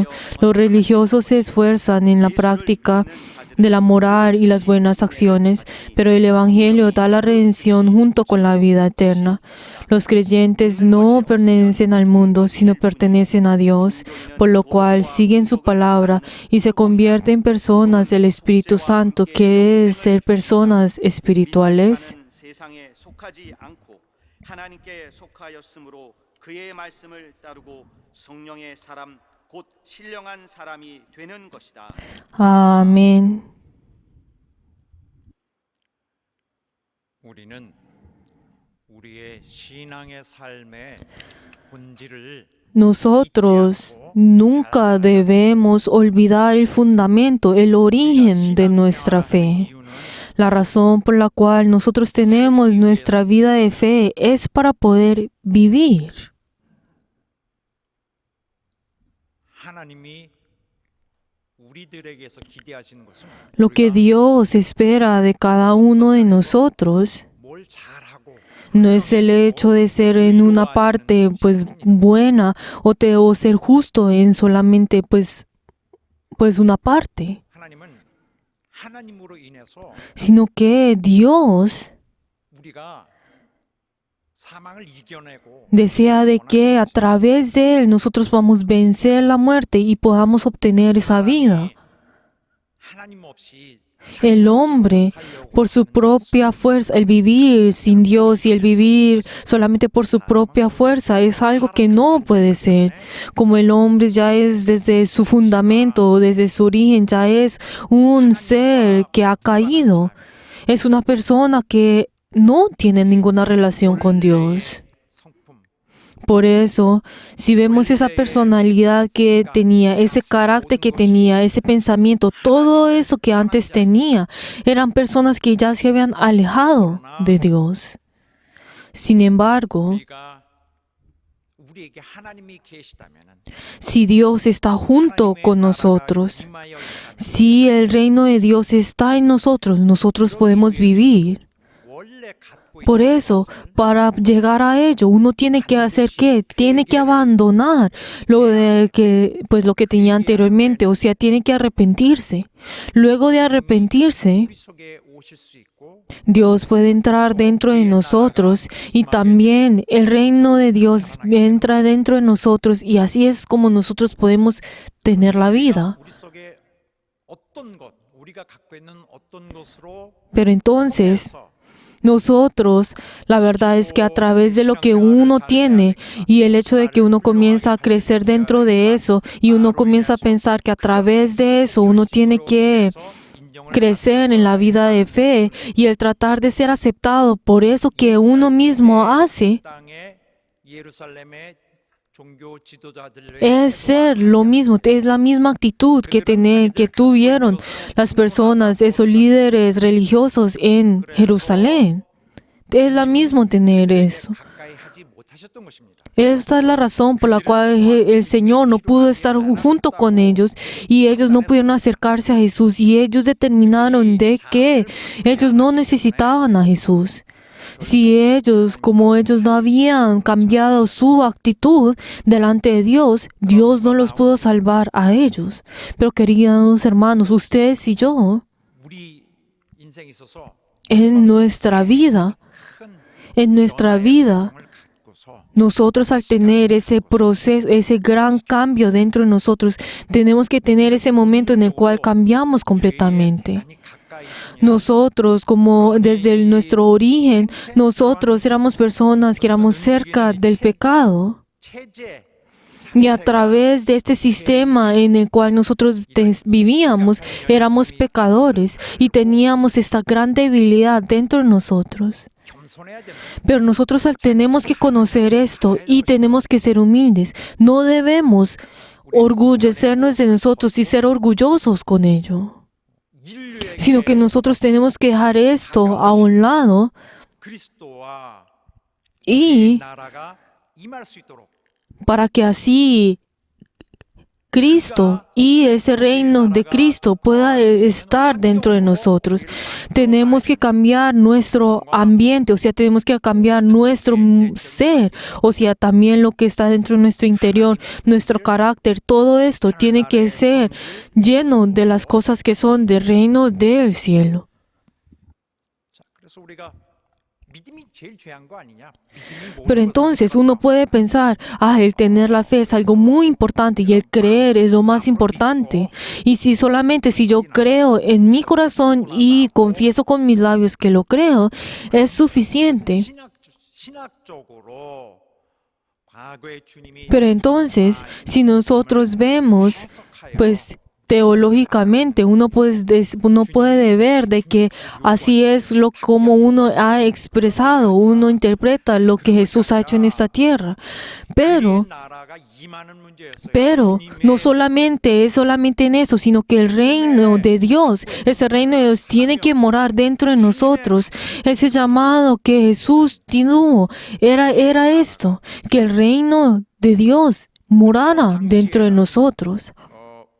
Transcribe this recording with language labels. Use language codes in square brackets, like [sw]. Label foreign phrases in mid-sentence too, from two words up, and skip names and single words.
[es] Los religiosos se esfuerzan en la práctica de la moral y las buenas acciones, pero el Evangelio da la redención junto con la vida eterna. Los creyentes no pertenecen al mundo, sino pertenecen a Dios, por lo cual siguen su palabra y se convierten en personas del Espíritu Santo, que es ser personas espirituales. [ko] 세상에 속하지 않고 하나님께 속하였으므로 그의 말씀을 따르고 성령의 사람 곧 신령한 사람이 되는 것이다. [es] Amén. [ko] 우리는 우리의 신앙의 삶의 본질을 [es] Nosotros nunca debemos olvidar el fundamento, el origen de nuestra fe. La razón por la cual nosotros tenemos nuestra vida de fe es para poder vivir. [ko] 하나님이 우리들에게서 기대하시는 것은 [es] Lo que Dios espera de cada uno de nosotros [ko] 뭘 잘하고 [es] No es el hecho de ser en una parte pues buena o ser justo en solamente pues una parte, [ko] 하나님은 하나님으로 인해서 [es] sino que Dios [ko] 우리가 사망을 이겨내고 [es] desea de que a través de Él nosotros podamos vencer la muerte y podamos obtener esa vida. [ko] 하나님 없이 [es] El hombre, por su propia fuerza, el vivir sin Dios y el vivir solamente por su propia fuerza es algo que no puede ser. Como el hombre ya es desde su fundamento, desde su origen, ya es un ser que ha caído. Es una persona que no tiene ninguna relación con Dios. [ko] 성품 [es] Por eso, si vemos esa personalidad que tenía, ese carácter que tenía, ese pensamiento, todo eso que antes tenía, eran personas que ya se habían alejado de Dios. Sin embargo, [ko] 우리에게 하나님이 계시다면은 [es] si Dios está junto con nosotros, si el reino de Dios está en nosotros, nosotros podemos vivir. [ko] 원래 갖고 [es] Por eso, para llegar a ello, uno tiene que hacer ¿qué? Tiene que abandonar lo que tenía anteriormente, o sea, tiene que arrepentirse. Luego de arrepentirse, [ko] 우리 속에 오실 수 있고 [es] Dios puede entrar dentro de nosotros y también el reino de Dios entra dentro de nosotros y así es como nosotros podemos tener la vida. [ko] 우리 속에 어떤 것 우리가 갖고 있는 어떤 것으로 [es] Pero entonces, nosotros, la verdad es que a través de lo que uno tiene y el hecho de que uno comienza a crecer dentro de eso y uno comienza a pensar que a través de eso uno tiene que crecer en la vida de fe y el tratar de ser aceptado por eso que uno mismo hace, [ko] 땅에 예루살렘의 종교 지도자들의 [es] es ser lo mismo, es la misma actitud que tuvieron las personas, esos líderes religiosos en Jerusalén. Es la misma tener eso. [ko] 가까이 하지 못하셨던 것입니다. [es] Esta es la razón por la cual el Señor no pudo estar junto con ellos y ellos no pudieron acercarse a Jesús y ellos determinaron de que ellos no necesitaban a Jesús. Si ellos, como ellos no habían cambiado su actitud delante de Dios, Dios no los pudo salvar a ellos. Pero queridos hermanos, ustedes y yo, [ko] 우리 인생에 있어서 [es] en nuestra vida, [ko] 정을 갖고서 [es] nosotros al tener ese proceso, ese gran cambio dentro de nosotros, tenemos que tener ese momento en el cual cambiamos completamente. [ko] 많이 가까이 있으면 [es] Nosotros, como desde nuestro origen, nosotros éramos personas que éramos cerca del pecado. [ko] 체제 [es] Y a través de este sistema en el cual nosotros vivíamos, éramos pecadores y teníamos esta gran debilidad dentro de nosotros. [ko] 겸손해야 됩니다. [es] Pero nosotros tenemos que conocer esto y tenemos que ser humildes. No debemos orgullecernos de nosotros y ser orgullosos con ello, [ko] 인류에게 [es] sino que nosotros tenemos que dejar esto a un lado [ko] 그리스도와 [es] y [ko] 나라가 임할 수 있도록 [es] para que así Cristo y ese reino de Cristo pueda estar dentro de nosotros. Tenemos que cambiar nuestro ambiente, o sea, tenemos que cambiar nuestro ser, o sea, también lo que está dentro de nuestro interior, nuestro carácter, todo esto tiene que ser lleno de las cosas que son del reino del cielo. [ko] 자, 그래서 우리가 믿음이 제일 중요한 거 아니냐? 믿음이 모든 [es] Pero [ko] 것을 [es] entonces uno puede pensar, el tener la fe es algo muy importante y el creer es lo más importante. Y si yo creo en mi corazón y confieso con mis labios que lo creo, es suficiente. [ko] 신학적으로 과거의 주님이 [es] Pero entonces, si nosotros vemos, pues teológicamente uno puede ver de que así es como uno ha expresado, uno interpreta lo que Jesús ha hecho en esta tierra. Pero [ko] 나라가 임하는 문제였어요. [es] no solamente es solamente en eso, sino que el reino de Dios, ese reino de Dios tiene que morar dentro de nosotros. Ese llamado que Jesús tuvo era esto, que el reino de Dios morara dentro de nosotros.